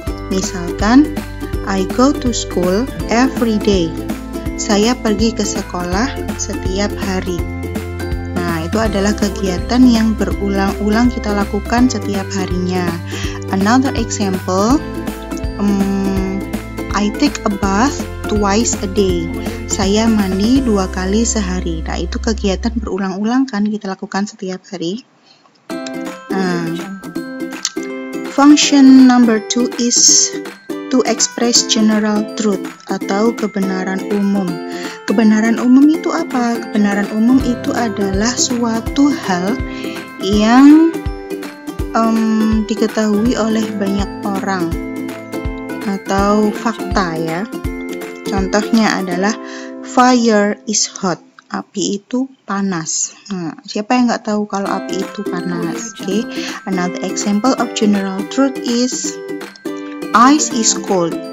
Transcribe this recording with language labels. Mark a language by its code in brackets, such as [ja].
[en] Misalkan, I go to school every day. [id] Saya pergi ke sekolah setiap hari. Nah, itu adalah kegiatan yang berulang-ulang kita lakukan setiap harinya. [en] Another example, I take a bath twice a day. [id] Saya mandi 2 kali sehari. Nah, itu kegiatan berulang-ulang kan kita lakukan setiap hari. [en] Function number 2 is to express general truth [id] atau kebenaran umum. Kebenaran umum itu apa? Kebenaran umum itu adalah suatu hal yang diketahui oleh banyak orang atau fakta, ya. Contohnya adalah [en] fire is hot. [id] Api itu panas. Nah, siapa yang nggak tahu kalau api itu panas? [en] Okay. Another example of general truth is ice is cold.